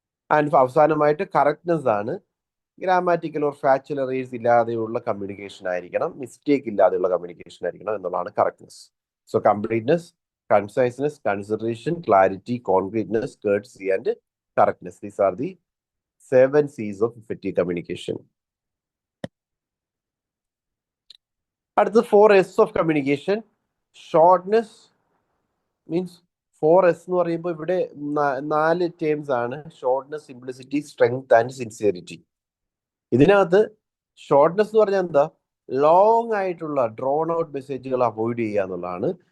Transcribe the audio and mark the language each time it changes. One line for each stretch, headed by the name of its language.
Malayalam: And അവസാനമായിട്ട് correctness ആണ്. Grammatical or factual errors ഇല്ലാതെയുള്ള communication ആയിരിക്കണം, മിസ്റ്റേക്ക് ഇല്ലാതെയുള്ള കമ്മ്യൂണിക്കേഷൻ ആയിരിക്കണം എന്നുള്ളതാണ് correctness.
English: So completeness, conciseness, consideration, clarity, concreteness, courtesy and correctness. These are the 7 C's of effective communication. അടുത്തത് 4 S of communication.
Malayalam: Shortness means 4S എന്ന് പറയുമ്പോൾ ഇവിടെ 4 terms ആണ്. Shortness, simplicity, strength and sincerity. ഇതിനകത്ത് shortness എന്ന് പറഞ്ഞാൽ എന്താ, ലോങ് ആയിട്ടുള്ള ഡ്രോൺ ഔട്ട് മെസ്സേജുകൾ അവോയ്ഡ് ചെയ്യുക എന്നുള്ളതാണ്.